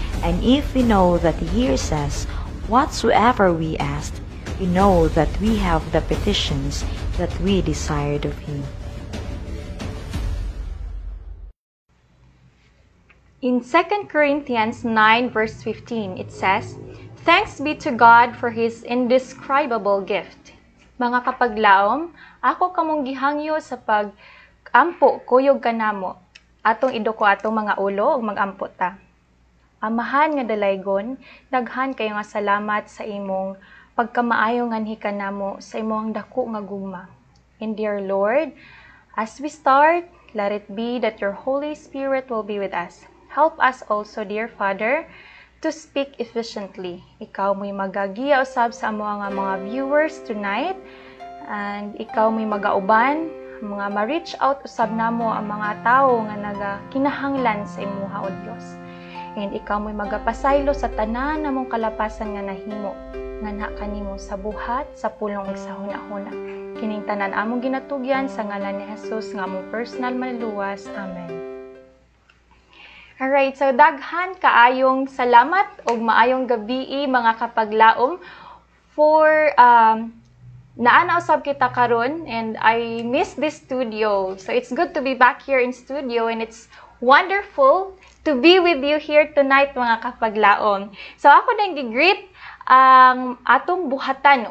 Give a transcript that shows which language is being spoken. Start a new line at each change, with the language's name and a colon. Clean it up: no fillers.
English: And if we know that He hears us, whatsoever we ask, we know that we have the petitions that we desired of Him. In 2 Corinthians 9 verse 15, it says, "Thanks be to God for His indescribable gift."
Cebuano: Mga kapaglaom, ako kamong gihangyo sa pag-ampo kuyog kanamo. Atong idoko atong mga ulo ug mag-ampo ta. Amahan nga dalaygon, daghan kayo nga salamat sa imong pagkamaayo nganhi kanamo sa imong dako nga gugma.
English: And dear Lord, as we start, let it be that your Holy Spirit will be with us. Help us also, dear Father, to speak efficiently.
Cebuano: Ikaw mo'y magagiya usab sa mga viewers tonight, and ikaw mo'y magauban, mga ma-reach out usab namo ang mga tao nga nagakinahanglan sa imuha o Dios. And ikaw mo'y magapasaylo sa tanan namong kalapasan nga nahimo, nga na kanimo sa buhat, sa pulong ug sa hunahuna. Kining tanan among ginatugyan sa ngalan ni Jesus nga among personal manluwas.
English: Amen. Alright, so
Cebuano: daghan kaayong salamat ug maayong gabi mga kapaglaom for naana usab kita karon,
English: and I miss this studio. So it's good to be back here in studio, and it's wonderful to be with you here tonight mga kapaglaom.
Cebuano: So ako nang gi-greet ang atong buhatan.